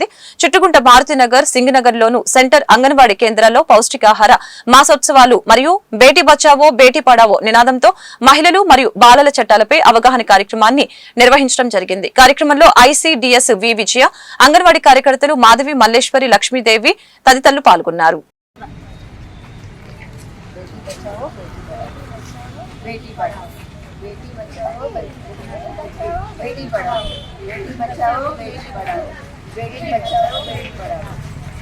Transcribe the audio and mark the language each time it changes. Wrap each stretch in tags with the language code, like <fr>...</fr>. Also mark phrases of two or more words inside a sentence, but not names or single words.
<te>చుట్టుగుంట భారతీనగర్, సింగనగర్ లోను సెంటర్ అంగన్వాడీ కేంద్రాల్లో పౌష్టికాహార మాసోత్సవాలు మరియు</te> <hi>बेटी बचाओ बेटी पढ़ाओ</hi> <te>నినాదంతో మహిళలు మరియు బాలల చట్టాలపై అవగాహన కార్యక్రమాన్ని నిర్వహించడం జరిగింది. కార్యక్రమంలో ఐసీడీఎస్ వి విజయ, అంగన్వాడీ కార్యకర్తలు మాధవి, మల్లేశ్వరి, లక్ష్మీదేవి తదితరులు పాల్గొన్నారు.</te> <hi>बेटी पढ़ाओ बेटी बचाओ बेटी पढ़ाओ बेटी बचाओ बेटी पढ़ाओ बेटी बचाओ बेटी पढ़ाओ</hi>